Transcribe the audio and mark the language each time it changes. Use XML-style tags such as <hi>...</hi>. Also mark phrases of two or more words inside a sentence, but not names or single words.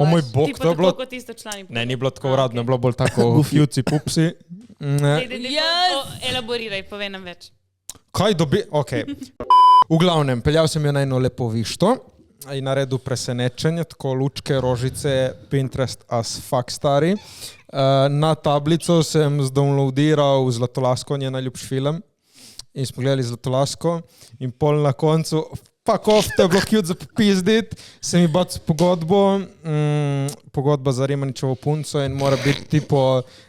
<sl>o moj bog, Ti pa to je bilo. tako kot isto člani. Ne, ni bilo tako uradno, je bilo bolj tako fjuci, pupsi. Ne. Yes. Elaboriraj, povej nam več. Kaj dobi? Ok. V glavnem, peljal sem jo na eno lepo višto in naredil presenečenje, tako lučke, rožice, Pinterest</sl> <en>as fuck</en> <sl>stari. Na tablico sem zdownloadiral Zlatolasko, njen najljubši film. In smo gledali Zlatolasko in pol na koncu,</sl> <en>fuck off,</en> <sl>to je bilo cute za popizdit, sem ji bac pogodbo, pogodba za Rimaničevo punco in mora biti tipo...</sl>